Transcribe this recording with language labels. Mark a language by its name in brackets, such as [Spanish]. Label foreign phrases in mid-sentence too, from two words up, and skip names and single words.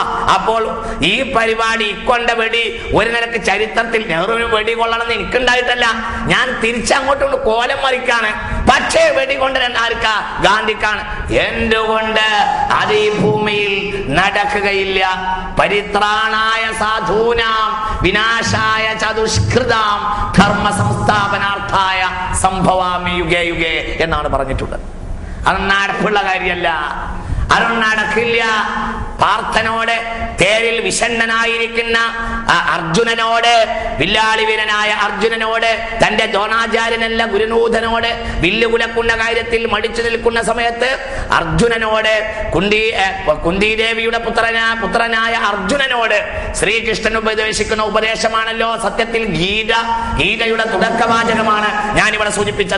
[Malayalam] അപ്പോൾ ഈ പരിപാടി ഇക്കൊണ്ട വെടി ഒരു നിലക്ക് ചരിത്രത്തിൽ നെഹ്റുവിന് വെടി കൊള്ളണമെന്ന് എനിക്കുണ്ടായിട്ടല്ല, ഞാൻ തിരിച്ചങ്ങോട്ടും കോലം മറിക്കാണ്. പക്ഷേ വെടി ആർക്കാ? ഗാന്ധിക്കാണ്. എന്തുകൊണ്ട്? അത് ഈ ഭൂമിയിൽ നടക്കുകയില്ല. [Sanskrit] പരിത്രാണായ സാധൂനാം വിനാശായ ചതുഷ്കൃതാം ധർമ്മ സംസ്ഥാപനാർത്ഥായ സംഭവാമി യുഗേ യുഗേ [Malayalam] എന്നാണ് പറഞ്ഞിട്ടുള്ളത്. അത് നടപ്പുള്ള കാര്യമല്ല, അത് നടക്കില്ല. പാർത്ഥനോട്, തേരിൽ വിഷണ്ണനായിരിക്കുന്ന അർജുനനോട്, വില്ലാളിവീരനായ അർജുനനോട്, തന്റെ ദ്രോണാചാര്യനല്ല ഗുരുനൂതനോട് വില്ലുകുലക്കുന്ന കാര്യത്തിൽ മടിച്ചു നിൽക്കുന്ന സമയത്ത് അർജുനനോട്, കുന്തിദേവിയുടെ പുത്രനായ അർജുനനോട് ശ്രീകൃഷ്ണൻ ഉപദേശിക്കുന്ന ഉപദേശമാണല്ലോ സത്യത്തിൽ ഗീതയുടെ തുടക്കവാചകമാണ് ഞാനിവിടെ സൂചിപ്പിച്ചത്.